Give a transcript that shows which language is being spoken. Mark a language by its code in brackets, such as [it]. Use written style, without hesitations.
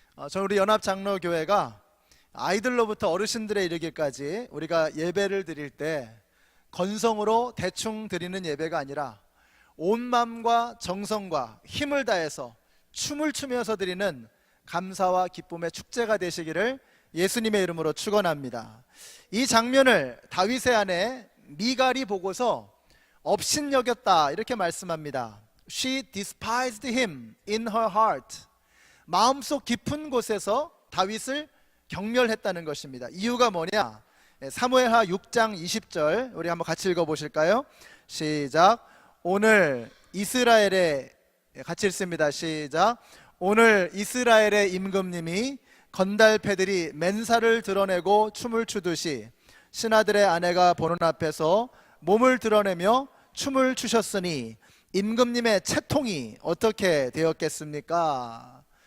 [ko] 저는 우리 연합장로교회가 아이들로부터 어르신들에 이르기까지 우리가 예배를 드릴 때 건성으로 대충 드리는 예배가 아니라 온 마음과 정성과 힘을 다해서 춤을 추면서 드리는 감사와 기쁨의 축제가 되시기를 예수님의 이름으로 축원합니다. 이 장면을 다윗의 아내 미갈이 보고서 업신여겼다 이렇게 말씀합니다. [en] She despised him in her heart. [ko] 마음속 깊은 곳에서 다윗을 경멸했다는 것입니다. 이유가 뭐냐? 사무엘하 6장 20절 우리 한번 같이 읽어보실까요? 시작. 오늘 이스라엘의, 같이 읽습니다. 시작. 오늘 이스라엘의 임금님이 건달패들이 맨살을 드러내고 춤을 추듯이 신하들의 아내가 보는 앞에서 몸을 드러내며 춤을 추셨으니 임금님의 채통이 어떻게 되었겠습니까?